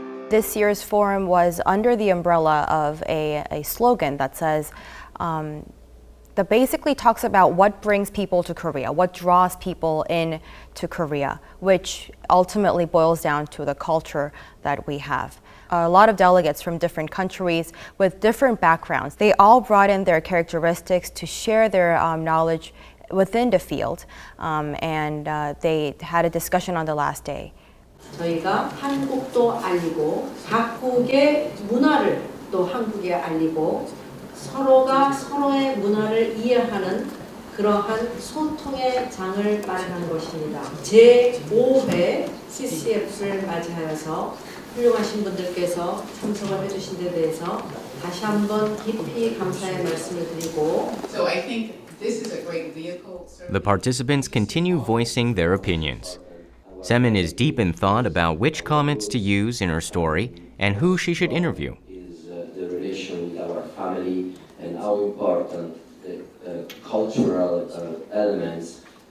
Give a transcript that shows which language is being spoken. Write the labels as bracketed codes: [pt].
[en] This year's forum was under the umbrella of a slogan that says, that basically talks about what brings people to Korea, what draws people in to Korea, which ultimately boils down to the culture that we have. A lot of delegates from different countries with different backgrounds. They all brought in their characteristics to share their knowledge within the field, and they had a discussion on the last day. [ko] 저희가 한국도 알리고 각국의 문화를 또 한국에 알리고 서로가 서로의 문화를 이해하는 그러한 소통의 장을 마련한 것입니다. 제5회 CCF를 맞이하여서 훌륭하신 분들께서 참석을 해주신 데 대해서 다시 한번 깊이 감사의 말씀을 드리고 [en] So I think this is a great vehicle. The participants continue voicing their opinions. Se-min is deep in thought about which comments to use in her story and who she should interview. Is the relation with our family and how important the cultural elements.